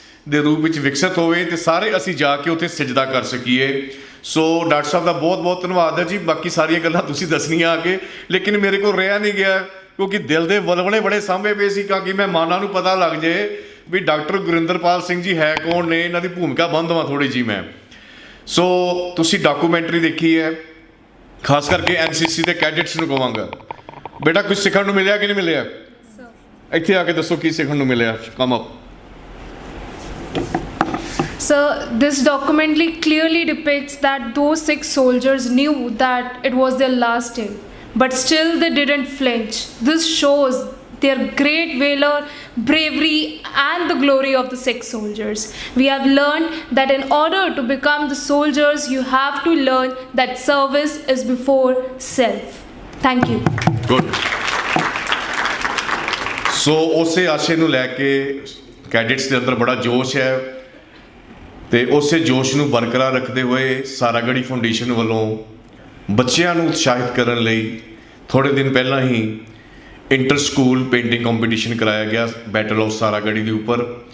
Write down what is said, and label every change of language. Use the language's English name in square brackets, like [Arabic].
[Punjabi] ਦੇ ਰੂਪ ਵਿੱਚ ਵਿਕਸਿਤ ਹੋਵੇ ਤੇ ਸਾਰੇ ਅਸੀਂ ਜਾ ਕੇ ਉੱਥੇ ਸਜਦਾ ਕਰ ਸਕੀਏ ਸੋ ਡਾਕਟਰ ਸਾਹਿਬ ਦਾ ਬਹੁਤ ਬਹੁਤ ਧੰਨਵਾਦ ਹੈ ਜੀ ਬਾਕੀ ਸਾਰੀਆਂ ਗੱਲਾਂ ਤੁਸੀਂ ਦੱਸਣੀਆਂ ਆ ਕੇ ਲੇਕਿਨ ਮੇਰੇ ਕੋਲ ਰਿਹਾ ਨਹੀਂ ਗਿਆ ਕਿਉਂਕਿ ਦਿਲ ਦੇ ਵਲਵਲੇ ਬੜੇ ਸਾਂਭੇ ਪਏ ਸੀ ਕਿ ਮਹਿਮਾਨਾਂ ਨੂੰ ਪਤਾ ਲੱਗ ਜੇ ਵੀ ਡਾਕਟਰ ਗੁਰਿੰਦਰਪਾਲ ਸਿੰਘ ਜੀ ਹੈ ਕੌਣ ਨੇ ਇਹਨਾਂ ਦੀ ਭੂਮਿਕਾ ਬੰਦ ਦੇਵਾਂ ਥੋੜ੍ਹੀ ਜੀ ਮੈਂ ਸੋ ਤੁਸੀਂ ਡਾਕੂਮੈਂਟਰੀ ਦੇਖੀ ਹੈ ਖਾਸ ਕਰਕੇ ਐਨਸੀਸੀ ਦੇ ਕੈਡਿਟਸ ਨੂੰ ਕਹਾਂਗਾ ਬੇਟਾ ਕੁਝ ਸਿੱਖਣ ਨੂੰ ਮਿਲਿਆ ਕਿ ਨਹੀਂ ਮਿਲਿਆ ਇੱਥੇ ਆ ਕੇ ਦੱਸੋ ਕੀ ਸਿੱਖਣ ਨੂੰ ਮਿਲਿਆ [English] Come up Sir, this documentary clearly depicts that those 6 soldiers knew that it was their last day, but still they didn't flinch. This shows their great valor, bravery, and the glory of the Sikh soldiers. We have learned that in order to become the soldiers, you have to learn that service is before self. Thank you. Good. [Punjabi] ਸੋ ਉਸੇ ਆਸ਼ੇ ਨੂੰ ਲੈ ਕੇ ਕੈਡਿਟਸ ਦੇ ਅੰਦਰ ਬੜਾ ਜੋਸ਼ ਹੈ ਤੇ ਉਸੇ ਜੋਸ਼ ਨੂੰ ਬਰਕਰਾਰ ਰੱਖਦੇ ਹੋਏ ਸਾਰਾਗੜ੍ਹੀ ਫਾਊਂਡੇਸ਼ਨ ਵੱਲੋਂ ਬੱਚਿਆਂ ਨੂੰ ਉਤਸ਼ਾਹਿਤ ਕਰਨ ਲਈ ਥੋੜ੍ਹੇ ਦਿਨ ਪਹਿਲਾਂ ਹੀ ਇੰਟਰ ਸਕੂਲ ਪੇਂਟਿੰਗ ਕੰਪੀਟੀਸ਼ਨ ਕਰਾਇਆ ਗਿਆ ਬੈਟਲ ਆਫ ਸਾਰਾਗੜ੍ਹੀ ਦੇ ਉੱਪਰ।